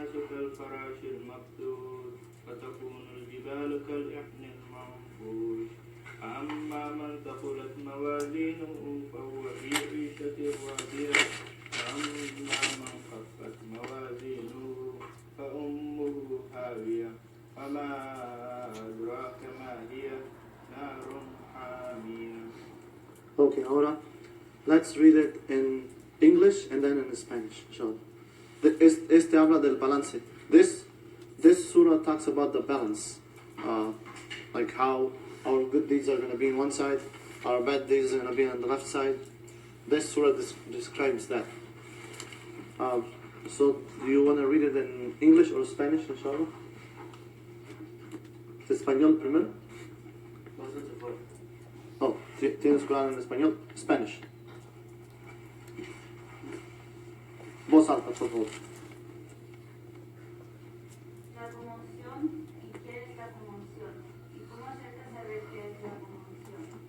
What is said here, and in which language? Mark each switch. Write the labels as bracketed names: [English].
[Arabic] كالفراش المبثوث فتكون الجبال كالإحن المنفوش أما من ثقلت موازينه فهو في عيشة راضية وأما من خفت موازينه فأمه هاوية وما أدراك ما هي نار حامية. [English] Okay, [Spanish] ahora [English] let's read it in English and then in Spanish, inshallah. [Spanish] Este habla del balance. [English] This surah talks about the balance, like how our good deeds are going to be on one side, our bad deeds are going to be on the left side. This surah describes that. So, do you want to read it in English or Spanish, inshallah? [Spanish] Español primero. Oh, ¿tienes Quran en español? [English] Spanish. [Spanish] Voz alta, por favor. La conmoción, ¿y qué es la conmoción? ¿Y cómo hacerte saber qué es la conmoción?